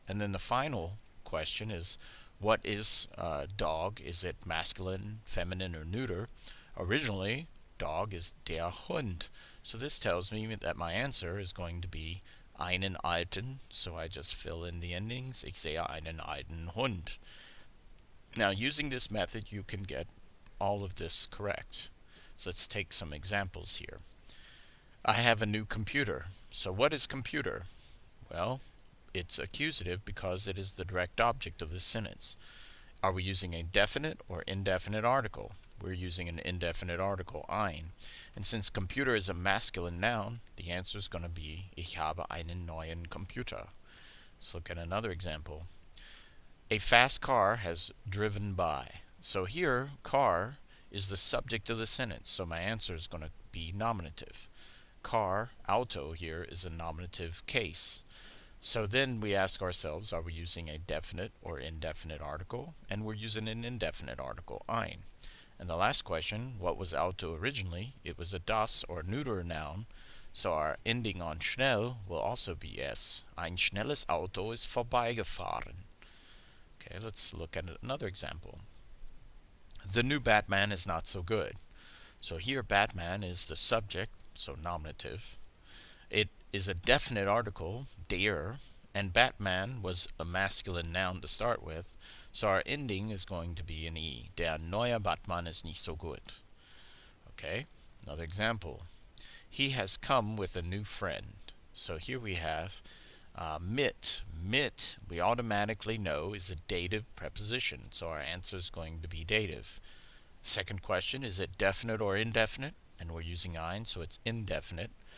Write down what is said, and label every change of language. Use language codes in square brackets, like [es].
[en] And then the final question is, what is dog? Is it masculine, feminine, or neuter? Originally, dog is [de] der Hund. [en] So this tells me that my answer is going to be [de] einen alten, [en] so I just fill in the endings. [de] Ich sehe einen alten Hund. [en] Now, using this method, you can get all of this correct. So let's take some examples here. I have a new computer. So what is computer? Well, it's accusative because it is the direct object of the sentence. Are we using a definite or indefinite article? We're using an indefinite article, ein. And since computer is a masculine noun, the answer is going to be [de] ich habe einen neuen Computer. [en] Let's look at another example. A fast car has driven by. So here, car is the subject of the sentence, so my answer is going to be nominative. Car, auto here, is a nominative case. So then we ask ourselves, are we using a definite or indefinite article? And we're using an indefinite article, ein. And the last question, what was auto originally? It was a das or neuter noun, so our ending on schnell will also be s. [de] Ein schnelles Auto ist vorbeigefahren. [en] Okay, let's look at another example. The new Batman is not so good. So here Batman is the subject, so nominative. It is a definite article, der, and Batman was a masculine noun to start with, so our ending is going to be an E. [de] Der neue Batman ist nicht so gut. [en] Okay, another example. He has come with a new friend. So here we have mit. Mit, we automatically know, is a dative preposition, so our answer is going to be dative. Second question, is it definite or indefinite? And we're using ein, so it's indefinite.